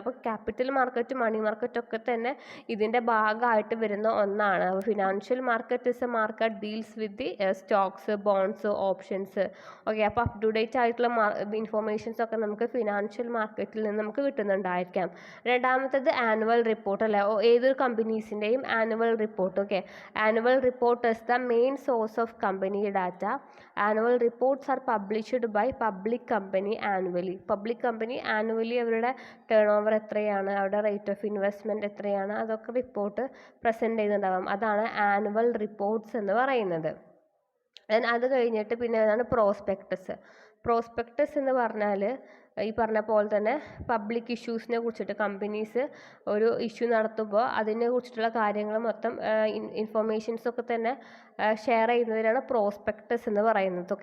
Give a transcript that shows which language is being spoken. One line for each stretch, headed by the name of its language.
Malayalam: അപ്പോൾ ക്യാപിറ്റൽ മാർക്കറ്റും മണി മാർക്കറ്റും ഒക്കെ തന്നെ ഇതിൻ്റെ ഭാഗമായിട്ട് വരുന്ന ഒന്നാണ്.
English: Financial market is a market deals with the stocks, bonds, options.
Malayalam: Okay, അപ്പോൾ അപ് ടു ഡേറ്റ് ആയിട്ടുള്ള ഇൻഫോർമേഷൻസ് ഒക്കെ നമുക്ക് ഫിനാൻഷ്യൽ മാർക്കറ്റിൽ നിന്ന് നമുക്ക് കിട്ടുന്നുണ്ടായിരിക്കാം. രണ്ടാമത്തേത് ആനുവൽ റിപ്പോർട്ട് അല്ലേ, ഏതൊരു കമ്പനീസിൻ്റെയും annual report.
English: Okay, Annual report is the main source of company data. Annual reports are published by public company annually. Public company annually
Malayalam: അവരുടെ ടേൺ ഓവർ എത്രയാണ്, അവരുടെ റേറ്റ് ഓഫ് ഇൻവെസ്റ്റ്മെൻറ്റ് എത്രയാണ്, അതൊക്കെ റിപ്പോർട്ട് പ്രസൻറ്റ് ചെയ്യുന്നുണ്ടാവാം. അതാണ് annual reports എന്ന് പറയുന്നത്. അത് കഴിഞ്ഞിട്ട് പിന്നെ ഏതാണ് പ്രോസ്പെക്ടസ്. പ്രോസ്പെക്ടസ് എന്ന് പറഞ്ഞാൽ ഈ പറഞ്ഞ പോലെ തന്നെ പബ്ലിക് ഇഷ്യൂസിനെ കുറിച്ചിട്ട് കമ്പനീസ് ഒരു ഇഷ്യൂ നടത്തുമ്പോൾ അതിനെ കുറിച്ചിട്ടുള്ള കാര്യങ്ങൾ മൊത്തം ഇൻഫർമേഷൻസൊക്കെ തന്നെ ഷെയർ ചെയ്യുന്നതിനാണ് പ്രോസ്പെക്ടസ് എന്ന് പറയുന്നത്.